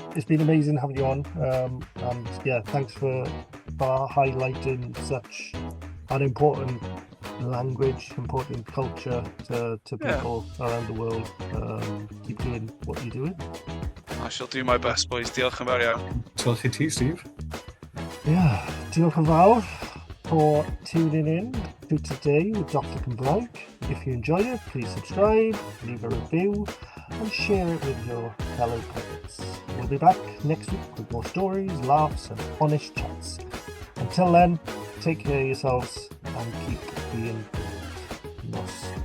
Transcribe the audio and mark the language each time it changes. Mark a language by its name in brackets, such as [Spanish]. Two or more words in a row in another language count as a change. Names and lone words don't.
[English] It's been amazing having you on, and yeah, thanks for highlighting such an important language, important culture to people around the world. Keep doing what you're doing. I shall do my best, boys. [Welsh] Diolch yn fawr iawn. Diolch i ti, Steve. [English] Yeah, [Welsh] diolch yn fawr [English] for tuning in to today with Doctor Cymraeg. If you enjoyed it, please subscribe, leave a review, and share it with your fellow parents. We'll be back next week with more stories, laughs, and honest chats. Until then, take care of yourselves and keep being good.